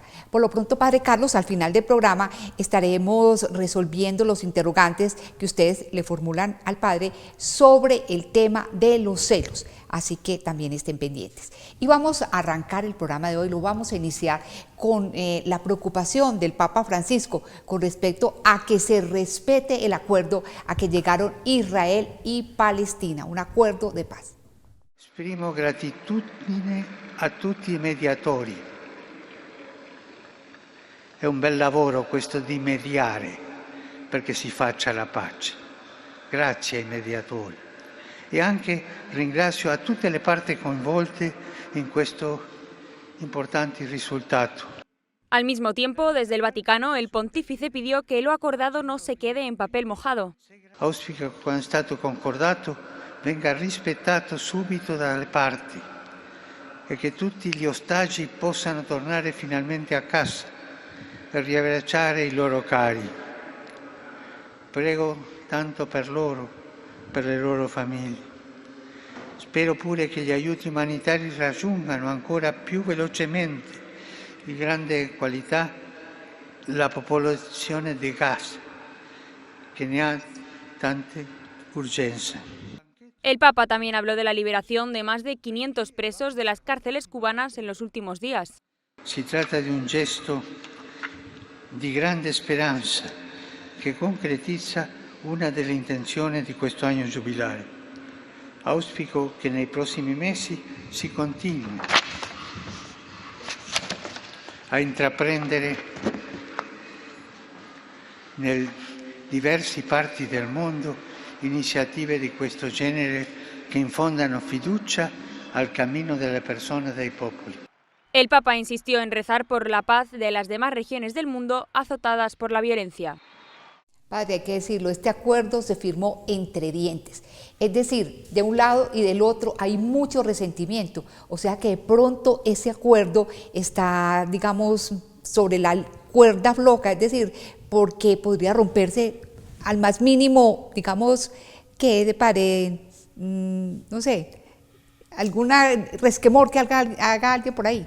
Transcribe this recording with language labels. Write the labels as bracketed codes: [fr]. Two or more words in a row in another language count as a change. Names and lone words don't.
[es] Por lo pronto, Padre Carlos, al final del programa estaremos resolviendo los interrogantes que ustedes le formulan al Padre sobre el tema de los celos. Así que también estén pendientes. Y vamos a arrancar el programa de hoy, lo vamos a iniciar con la preocupación del Papa Francisco con respecto a que se respete el acuerdo a que llegaron Israel y Palestina, un acuerdo de paz. [it] Esprimo gratitudine a tutti i mediatori. È un bel lavoro questo di mediare perché si faccia la pace. Grazie ai mediatori. E anche ringrazio a tutte le parti coinvolte in questo importante risultato. [es] Al mismo tiempo, desde el Vaticano, el pontífice pidió que lo acordado no se quede en papel mojado. [it] Auspico che quando è stato concordato venga rispettato subito dalle parti e che tutti gli ostaggi possano tornare finalmente a casa per riabbracciare i loro cari. Prego tanto per loro, per le loro famiglie. Spero pure che gli aiuti umanitari raggiungano ancora più velocemente di grande qualità la popolazione di Gaza, che ne ha tante urgenze. [es] El Papa también habló de la liberación de más de 500 presos de las cárceles cubanas en los últimos días. [it] Si tratta di un gesto di grande speranza che concretizza una delle intenzioni di questo anno giubilare. Auspico che nei prossimi mesi si continui a intraprendere nel diversi parti del mondo iniziative di questo genere che infondano fiducia al cammino delle persone e dei popoli. [es] El Papa insistió en rezar por la paz de las demás regiones del mundo azotadas por la violencia. Padre, hay que decirlo, este acuerdo se firmó entre dientes. Es decir, de un lado y del otro hay mucho resentimiento. O sea que de pronto ese acuerdo está, digamos, sobre la cuerda floja, es decir, porque podría romperse al más mínimo, digamos, que de pared no sé, alguna resquemor que haga alguien por ahí.